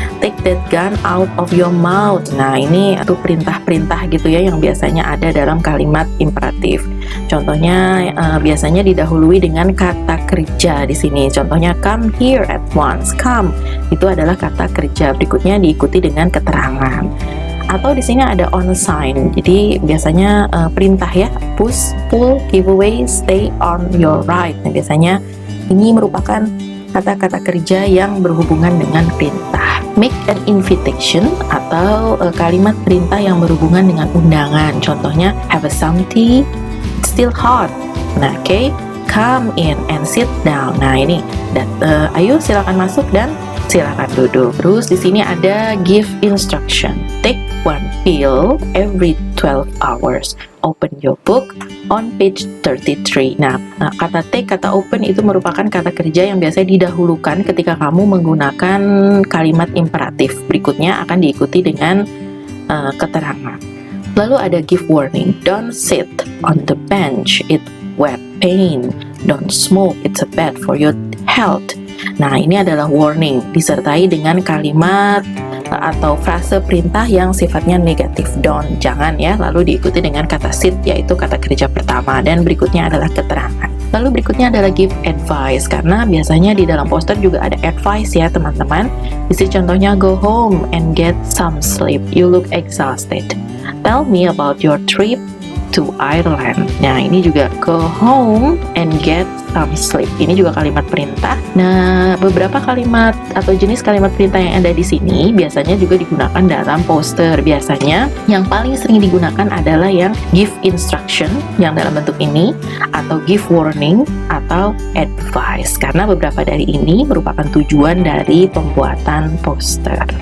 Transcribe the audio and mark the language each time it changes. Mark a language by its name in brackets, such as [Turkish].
[English] Take that gun out of your mouth. [Indonesian] Nah, ini itu perintah-perintah gitu ya yang biasanya ada dalam kalimat imperatif. Contohnya biasanya didahului dengan kata kerja di sini. Contohnya [English] come here at once. [Indonesian] Come itu adalah kata kerja. Berikutnya diikuti dengan keterangan. Atau di sini ada on sign. Jadi biasanya perintah ya, [English] push, pull, give away, stay on your right. [Indonesian] Nah, biasanya ini merupakan kata-kata kerja yang berhubungan dengan perintah. [English] Make an invitation [Indonesian] atau kalimat perintah yang berhubungan dengan undangan. Contohnya [English] have a some tea, it's still hot. [Indonesian] Nah, oke, [English] come in and sit down. [Indonesian] Nah, ini ayo silakan masuk dan silakan duduk. Terus di sini ada [English] give instruction. Take one pill every 12 hours. Open your book on page 33. [Indonesian] Nah, kata take, kata open itu merupakan kata kerja yang biasanya didahulukan ketika kamu menggunakan kalimat imperatif. Berikutnya akan diikuti dengan keterangan. Lalu ada give warning. [English] Don't sit on the bench, it wet pain. Don't smoke, it's bad for your health. [Indonesian] Nah, ini adalah warning disertai dengan kalimat atau frase perintah yang sifatnya negatif. Don't, jangan ya. Lalu diikuti dengan kata sit, yaitu kata kerja pertama, dan berikutnya adalah keterangan. Lalu berikutnya adalah give advice, karena biasanya di dalam poster juga ada advice ya teman-teman. Di sini contohnya [English] go home and get some sleep, you look exhausted. Tell me about your trip to Ireland. [Indonesian] Nah, ini juga [English] go home and get some sleep. [Indonesian] Ini juga kalimat perintah. Nah, beberapa kalimat atau jenis kalimat perintah yang ada di sini biasanya juga digunakan dalam poster. Biasanya yang paling sering digunakan adalah yang give instruction yang dalam bentuk ini, atau give warning, atau advice, karena beberapa dari ini merupakan tujuan dari pembuatan poster.